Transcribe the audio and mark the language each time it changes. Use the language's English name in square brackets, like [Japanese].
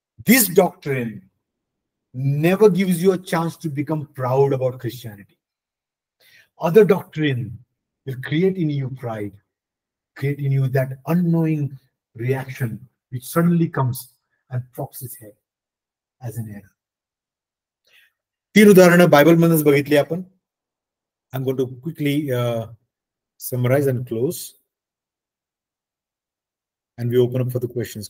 [English] This doctrine never gives you a chance to become proud about Christianity. Other doctrine will create in you pride, create in you that unknowing reaction which suddenly comes and props its head as an error. [Marathi] 3 उदाहरणं Bible मधूनच बघितली आपण. [English] I'm going to quickly summarize and close. And we open up for the questions.